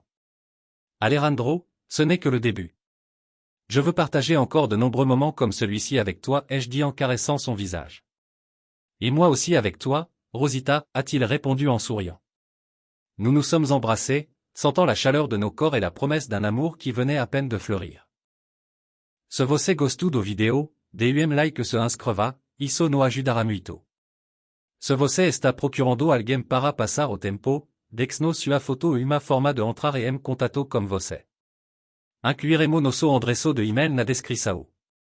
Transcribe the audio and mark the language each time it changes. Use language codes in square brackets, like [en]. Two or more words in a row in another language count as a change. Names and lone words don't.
[fr] Alejandro, ce n'est que le début. Je veux partager encore de nombreux moments comme celui-ci avec toi, ai-je dit en caressant son visage. Et moi aussi avec toi, Rosita, a-t-il répondu en souriant. Nous nous sommes embrassés, sentant la chaleur de nos corps et la promesse d'un amour qui venait à peine de fleurir. [pt] Se você gostou vidéo, DUM like se inscreva, isso no ajudará muito. Se você está procurando alguém para passar o tempo, deixe-nos sua foto uma forma de entrar em contato com você. Incluiremos nosso endereço de e-mail na descrição.